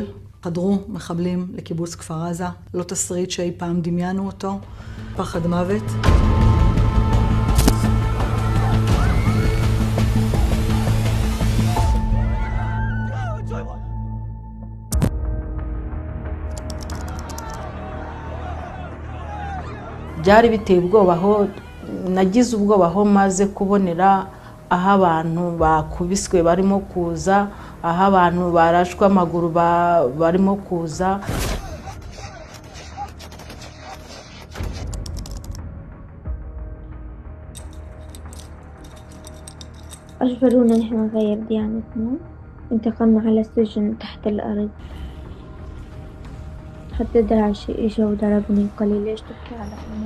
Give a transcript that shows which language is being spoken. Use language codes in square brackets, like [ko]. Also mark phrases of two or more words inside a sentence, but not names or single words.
[he] חדרו מחבלים לקיבוץ כפר עזה, לא תסריט שאי פעם דמיינו אותו, פחד מוות. [rw] Byari biteye ubwoba aho nagize ubwoba aho maze kubonera aho abantu bakubiswe barimo kuza, aho abantu barashwe amaguru barimo kuza. [ar] أجبرونا نحن نغير ديانتنا، انتقلنا على سجن تحت الأرض. حتى داعش إجا وضربني وقال لي ليش تبكي على أمك؟